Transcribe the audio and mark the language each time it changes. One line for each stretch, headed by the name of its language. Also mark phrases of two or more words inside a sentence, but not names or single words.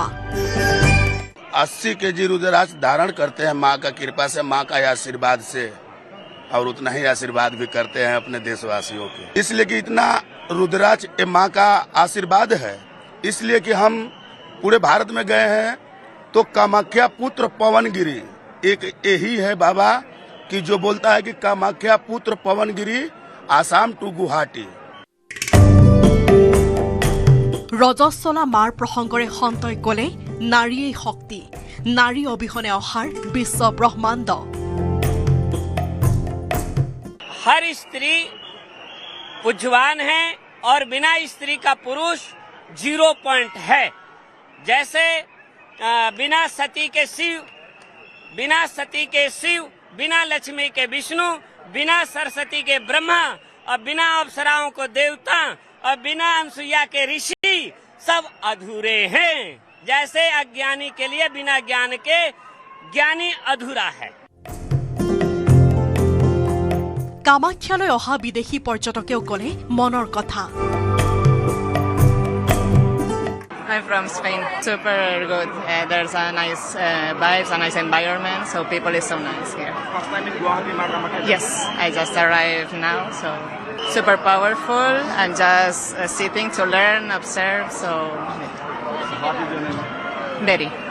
Hindi: 80 केजी रुद्राक्ष धारण करते हैं माँ का कृपा से माँ का आशीर्वाद से और उतना ही आशीर्वाद भी करते हैं अपने देशवासियों के इसलिए कि इतना रुद्राक्ष माँ का आशीर्वाद है इसलिए कि हम पूरे भारत में गए हैं तो कामाख्या पुत्र पवनगिरी एक यही है बाबा कि जो बोलता है कि कामाख्या पुत्र पवनगिरी आसाम टू गुवाहाटी
Assamese: ৰজস্বলা মাৰ প্ৰসংগৰে সন্তই ক'লে নাৰীয়ে শক্তি নাৰী অবিহনে অহাৰ বিশ্ব ব্ৰহ্মাণ্ড
Hindi: हर स्त्री पूज्यवान है और बिना स्त्री का पुरुष 0 पॉइंट है जैसे बिना सती के शिव बिना लक्ष्मी के विष्णु बिना सरस्वती के ब्रह्मा और बिना अप्सराओं को देवता और बिना अनसुईया के ऋषि सब अधूरे हैं जैसे अज्ञानी के लिए बिना ज्ञान के ज्ञानी अधूरा है
Assamese: কামাখ্যালৈ অহা বিদেশী পৰ্যটকেও ক'লে মনৰ কথা
English: I'm from Spain. Super good. There's a nice vibes, a nice environment, so people is so nice here. Yes, I just arrived now, so super powerful and just sitting to learn, observe, so Mary.